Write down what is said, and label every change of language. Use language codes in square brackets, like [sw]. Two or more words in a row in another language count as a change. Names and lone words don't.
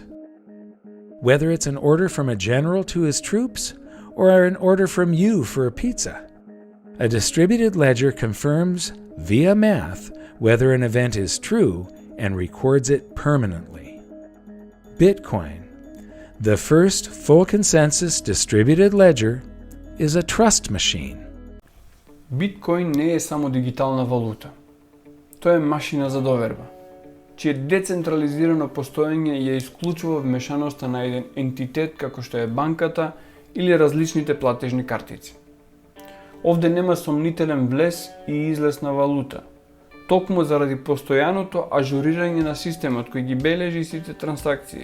[en] Whether it's an order from a general to his troops or an order from you for a pizza, a distributed ledger confirms via math whether an event is true and records it permanently. Bitcoin, the first full consensus distributed ledger, is a trust machine. [mk] Биткоин не е само дигитална валута. Тоа е машина за доверба, чие децентрализирано постоење ја исклучува вмешаноста на еден ентитет како што е банката или различните платежни картици. Овде нема сомнителен влез и излез на валута, токму заради постојаното ажурирање на системот кој ги бележи сите трансакции.